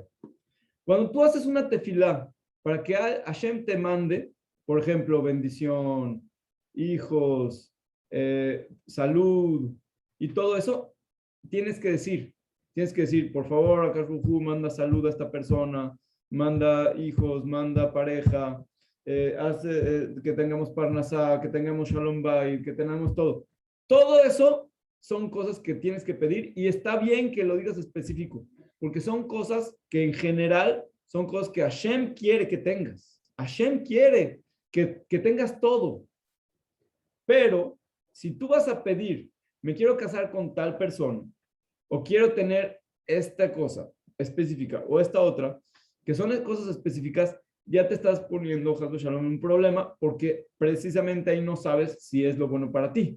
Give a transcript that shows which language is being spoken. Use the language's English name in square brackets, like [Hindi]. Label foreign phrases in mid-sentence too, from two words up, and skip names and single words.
[Spanish] Cuando tú haces una tefilá para que Hashem te mande, por ejemplo, bendición, hijos, salud y todo eso, tienes que decir, por favor, Akadosh Baruj Hu, manda salud a esta persona, manda hijos, manda pareja, hace que tengamos parnasá, que tengamos [Hebrew] שלום בית, [Spanish] que tengamos todo. Todo eso son cosas que tienes que pedir y está bien que lo digas específico, porque son cosas que en general son cosas que Hashem quiere que tengas. Hashem quiere que tengas todo. Pero si tú vas a pedir, me quiero casar con tal persona, o quiero tener esta cosa específica, o esta otra, que son cosas específicas, ya te estás poniendo, Hashem Shalom, un problema, porque precisamente ahí no sabes si es lo bueno para ti.